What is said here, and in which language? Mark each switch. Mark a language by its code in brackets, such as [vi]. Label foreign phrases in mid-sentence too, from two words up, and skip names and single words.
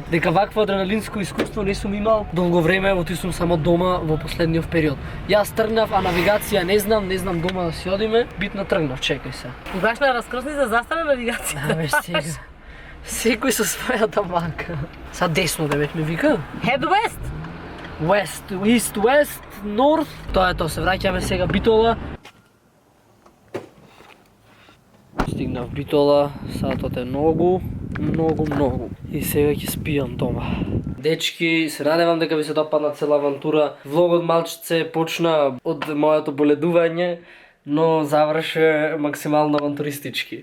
[mk] Дека вакво адреналинско искуство не сум имал долго време, оти сум само дома во последниот период. Јас тргнав, а навигација не знам дома да си одиме. Битно тргнав, чекај се. Баш на раскрсни за застана навигација. Абе, сега. Секој со својата банка. Са десно да ме вика? [en] Head west. West, east, west, north. [mk] Тоа е тоа, се враќаме сега Битола. Стигнав Битола, сатот е многу. И сега ќе спијам дома. Дечки, се надевам дека ви се допадна цела авантура. Влогот малчице почна од моето боледување, но заврши максимално авантуристички.